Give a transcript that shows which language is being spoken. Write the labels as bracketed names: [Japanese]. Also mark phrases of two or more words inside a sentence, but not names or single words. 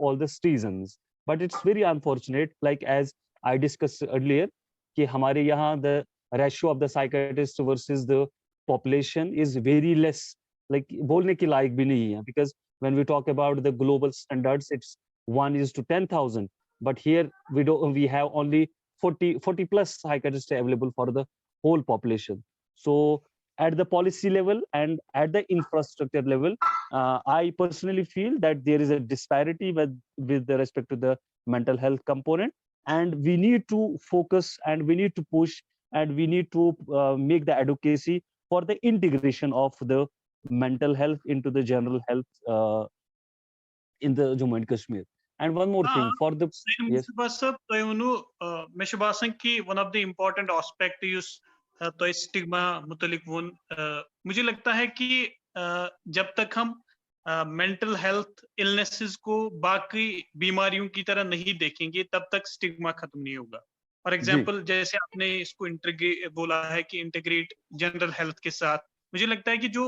[English] all the citizens but it's very unfortunate like as I discuss earlier [Hindi] कि हमारे यहाँ [English] the ratio of the psychiatrist versus the population is very less like बोलने [Hindi] के लायक भी नहीं है [English] बिकॉज when we talk about the global standards it's 1:10,000 but here we have only 40 plus psychiatrists available for the whole population so at the policy level and at the infrastructure level I personally feel that there is a disparity with the respect to the mental health component and we need to focus and we need to push and we need to make the advocacy for the integration of the mental health into the general health in the Jammu and Kashmir. And one more thing for the yes. [Kashmiri] मे बासान कि [English] one of the important aspect [Kashmiri] युस तो स्टिग्मा मुतलिक वोन [Hindi] मुझे लगता है कि जब तक हम [English] mental health illnesses [Hindi] को बाकी बीमारियों की तरह नहीं देखेंगे तब तक स्टिग्मा खत्म नहीं होगा [English] for example [Hindi] जैसे आपने इसको बोला है कि [English] integrate general health [Hindi] के साथ मुझे लगता है कि जो